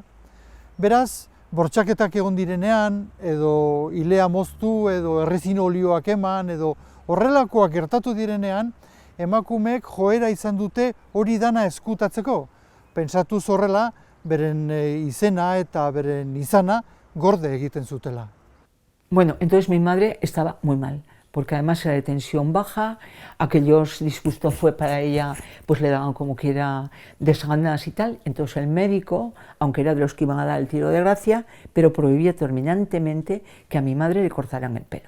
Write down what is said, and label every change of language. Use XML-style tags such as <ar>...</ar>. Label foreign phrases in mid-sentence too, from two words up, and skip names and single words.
<eu>Beraz, bortxaketak egon direnean, edo ilea moztu, edo errezin olioak eman, edo horrelakoak gertatu direnean, emakumeek joera izan dute hori dana ezkutatzeko. Pentsatuz horrela, beren izena eta beren izana gorde egiten zutela.</eu> <es>Bueno, entonces mi madre estaba muy mal, porque además era de tensión baja, aquellos disgustos fue para ella, pues le daban como que era desganas y tal, entonces el médico, aunque era de los que iban a dar el tiro de gracia, pero prohibía terminantemente que a mi madre le cortaran el pelo.</es>